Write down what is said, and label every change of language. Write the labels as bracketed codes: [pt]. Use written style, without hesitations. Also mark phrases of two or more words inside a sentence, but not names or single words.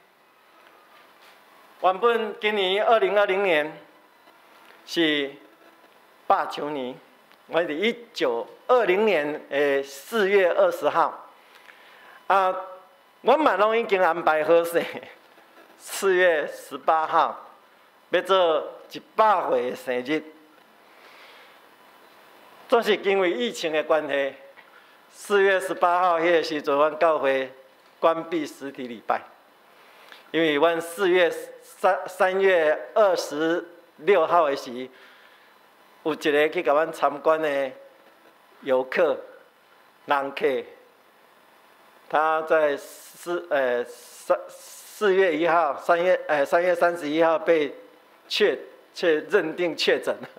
[nan] 原本今年2020年是8周年，我伫1920年4月20号，我嘛拢已经安排好势，4月18号要做100岁的生日，总是因为疫情的关系，4月18号迄个时阵，阮教会关闭实体礼拜，因为阮3月26号的时，有一个去甲阮参观的游客人客，他在3月1号、3月31号被认定确诊，